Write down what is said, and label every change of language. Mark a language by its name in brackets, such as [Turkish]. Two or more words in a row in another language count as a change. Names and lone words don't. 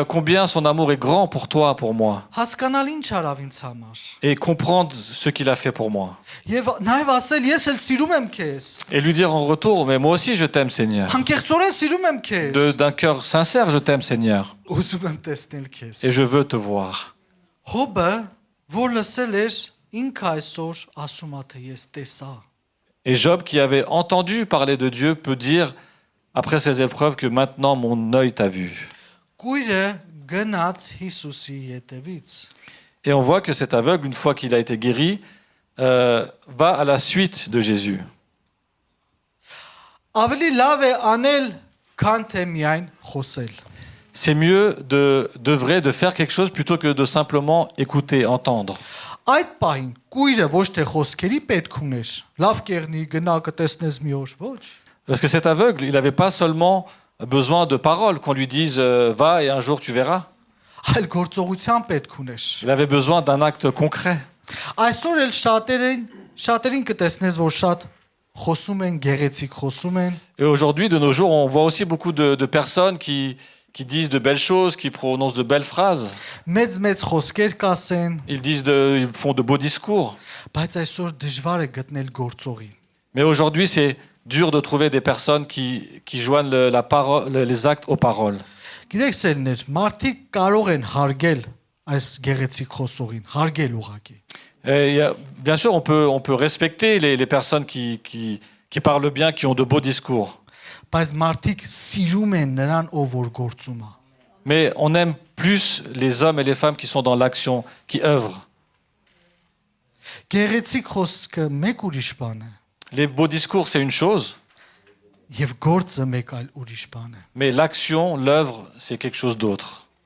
[French] Combien son amour est grand pour toi, pour moi. [Armenian] Հասկանալ ինչ արավ ինձ համար։ [French] Et comprendre ce qu'il a fait pour moi. [Armenian] Եվ նաև ասել ես էլ սիրում եմ քեզ։ [French] Et lui dire en retour, mais moi aussi je t'aime Seigneur. [Armenian] Անկեղծորեն սիրում եմ քեզ։ [French] D'un cœur sincère, je t'aime Seigneur. [Armenian] Ուզում եմ տեսնել քեզ։ [French] Et je veux te voir. [Armenian] Հոբը, որ լսել էր, ինքը այսօր ասում է թե ես տեսա։ [French] Et Job, qui avait entendu parler de Dieu, peut dire, après ces épreuves, que maintenant mon œil t'a vu. [Armenian] Կույրը գնաց Հիսուսի հետևից։ [French] Et on voit que cet aveugle, une fois qu'il a été guéri, va à la suite de Jésus. [Armenian] Ավելի լավ է անել, քան թե միայն խոսել։ [French] C'est mieux d'œuvrer, de faire quelque chose plutôt que de simplement écouter, entendre. [Armenian] Այդ պահին կույրը ոչ թե խոսքերի պետք ուներ։ Լավ կերնի գնա կտեսնես մի օր, ոչ։ [French] Parce que cet aveugle, il n'avait pas seulement besoin de paroles, qu'on lui dise va et un jour tu verras. [Armenian] Այլ գործողության պետք ուներ։ [French] Il avait besoin d'un acte concret. [Armenian] Այսօր էլ շատերին կտեսնես, որ շատ խոսում են, գեղեցիկ խոսում են, [French] Et aujourd'hui, de nos jours, on voit aussi beaucoup de personnes qui disent de belles choses, qui prononcent de belles phrases. [Armenian] մեծ խոսքեր կասեն, [French] Ils font de beaux discours. [Armenian] բայց այսօր դժվար է գտնել գործողի։ [French] Mais aujourd'hui, c'est dur de trouver des personnes qui joignent les actes aux paroles. [Armenian] Գիտեք, սերներ, մարդիկ կարող են հարգել այս գեղեցիկ խոսողին, հարգել ուղակի։ [French] Et bien sûr, on peut respecter les personnes qui parlent bien, qui ont de beaux discours. [Armenian] Բայց մարդիկ սիրում են նրան, ով որ գործում է։ [French] Mais on aime plus les hommes et les femmes qui sont dans l'action, qui œuvrent. [Armenian] Գեղեցիկ խոսքը մեկ ուրիշ բան է, [French] Les beaux discours, c'est une chose, [Armenian] եւ գործը մեկ այլ ուրիշ բան է։ [French] mais l'action, l'œuvre, c'est quelque chose d'autre.